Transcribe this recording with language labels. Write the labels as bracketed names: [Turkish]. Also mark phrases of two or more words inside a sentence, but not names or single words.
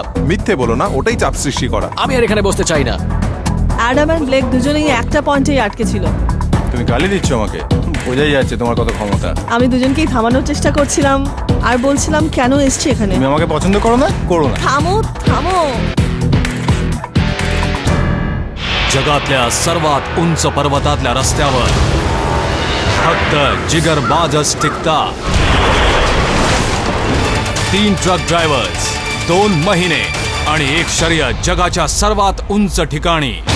[Bangla] মিথ্যে বলো না, ওটাই চাপ সৃষ্টি করা। আমি আর এখানে বসতে চাই না। অ্যাডাম আর ব্লেক দুজনেই একটা পয়েন্টেই আটকে ছিল। তুমি গালি দিচ্ছ আমাকে, বোঝাই যাচ্ছে তোমার কত ক্ষমতা। আমি দুজনকেই থামানোর চেষ্টা করছিলাম আর বলছিলাম কেন এসছি এখানে। তুমি আমাকে পছন্দ করো না? করো না। থামো থামো। [Marathi] जगातल्या सर्वात उंच पर्वतातल्या रस्त्यावर फक्त जिगरबाजच टिकता. 3 [English] truck drivers, [Marathi] 2 महिने आणि एक शर्यत जगाच्या सर्वात उंच ठिकाणी.